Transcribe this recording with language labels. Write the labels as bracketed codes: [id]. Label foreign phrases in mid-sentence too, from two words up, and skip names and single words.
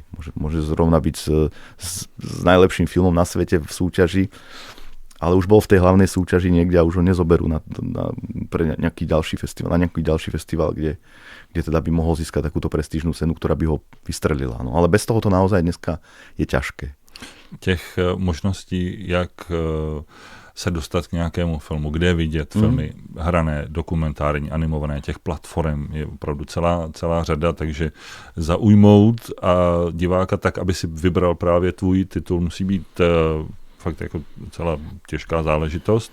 [sk] Môže zrovna byť s najlepším filmom na svete v súťaži, ale už bol v tej hlavnej súťaži niekde a už ho nezoberú pre nejaký ďalší festival, kde teda by mohol získať takúto prestížnú cenu, ktorá by ho vystrelila. No, ale bez toho to naozaj dneska je ťažké. [cs] Těch možností, jak se dostat k nějakému filmu, kde vidět filmy hrané, dokumentární, animované, těch platform je opravdu celá řada, takže zaujmout a diváka tak, aby si vybral právě tvůj titul, musí být fakt jako celá těžká záležitost.